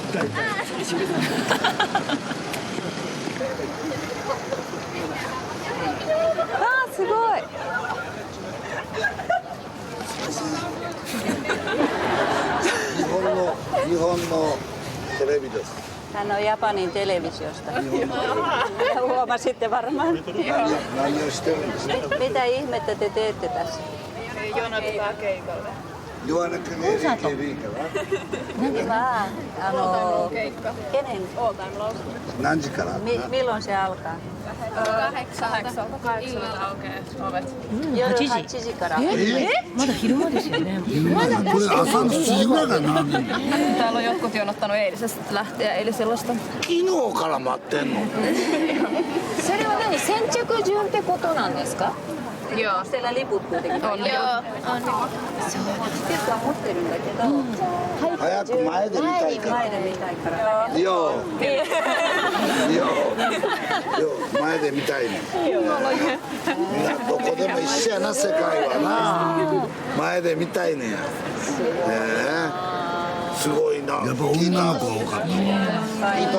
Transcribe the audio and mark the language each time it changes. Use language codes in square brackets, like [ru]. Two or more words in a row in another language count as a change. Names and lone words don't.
[ja] すごい。日本のテレビです。 [fi] Japanin televisiosta. Huomasitte varmaan. [ja] 何をしてるんですか？ [fi] Mitä ihmettä te teette tässä? Jonotetaan keikalle. [ja] 言わなきゃねいけるから何時から [fi] Milloin se alkaa? [ja] 夜8時から。まだ昼間ですよね。これ朝の7時ぐらいから並んでんの [fi] Täällä on jotkut jonottanut eilisestä lähtien eilisellasta. [ja] 昨日から待ってんのそれは何先着順ってことなんですか？ [fi] Joo. Siellä liput kuitenkin on. Joo, on. [ja] チケットは持ってるんだけど。早く前で見たいから前で見たいから。よ前で見たいねみんなどこでも一緒やな世界はな前で見たいねやすごいなやっぱ女の子が多かったいた